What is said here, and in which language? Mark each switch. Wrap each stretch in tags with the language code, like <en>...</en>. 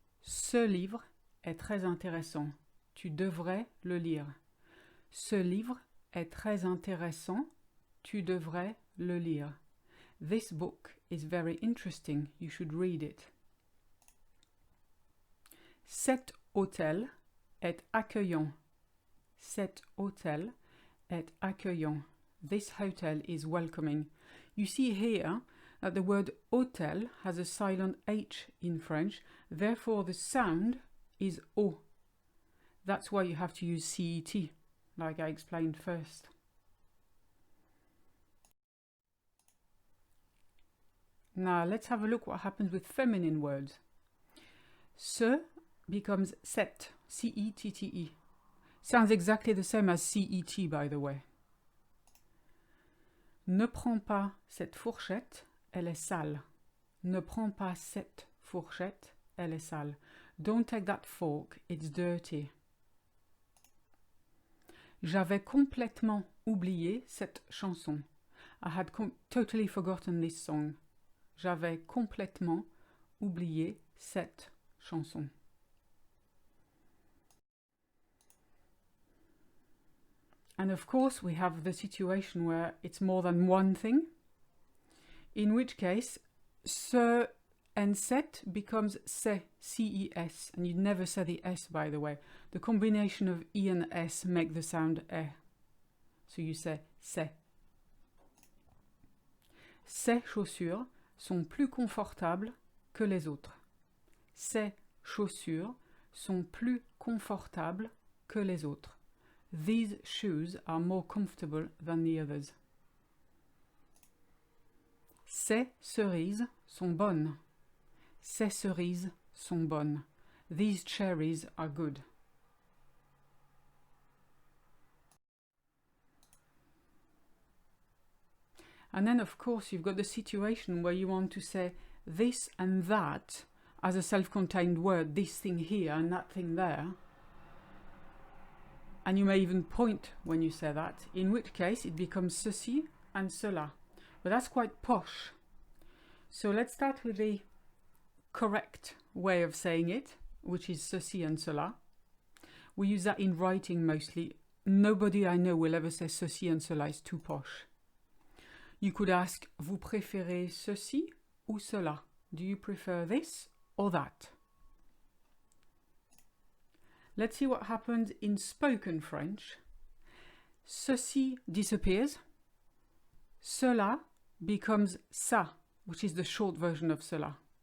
<fr>Ce livre est très intéressant. Tu devrais le lire. Ce livre est très intéressant. Tu devrais le lire.</fr> <en>This book is very interesting. You should read it.</en> <fr>Cet hôtel est accueillant. Cet hôtel est accueillant.</fr> <en>This hotel is welcoming. You see here that the word hôtel has a silent H in French. Therefore, the sound is O. That's why you have to use CET, like I explained first. Now let's have a look what happens with feminine words. Ce becomes cette, C-E-T-T-E. Sounds exactly the same as C-E-T, by the way.</en> <fr>Ne prends pas cette fourchette, elle est sale. Ne prends pas cette fourchette, elle est sale.</fr> <en>Don't take that fork, it's dirty.</en> <fr>J'avais complètement oublié cette chanson.</fr> <en>I had totally forgotten this song.</en> <fr>J'avais complètement oublié cette chanson.</fr> <en>And of course, we have the situation where it's more than one thing, in which case, ce and cet becomes ce, C-E-S, and you never say the S, by the way. The combination of E and S make the sound E. So you say c'est.</en> <fr>Ces chaussures sont plus confortables que les autres. Ces chaussures sont plus confortables que les autres.</fr> <en>These shoes are more comfortable than the others.</en> <fr>Ces cerises sont bonnes. Ces cerises sont bonnes.</fr> <en>These cherries are good. And then, of course, you've got the situation where you want to say this and that as a self-contained word, this thing here and that thing there. And you may even point when you say that, in which case it becomes ceci and cela. But that's quite posh. So let's start with the correct way of saying it, which is ceci and cela. We use that in writing mostly. Nobody I know will ever say ceci and cela, it's too posh. You could ask,</en> <fr>vous préférez ceci ou cela?</fr> <en>Do you prefer this or that? Let's see what happens in spoken French. Ceci disappears. Cela becomes ça, which is the short version of cela.</en>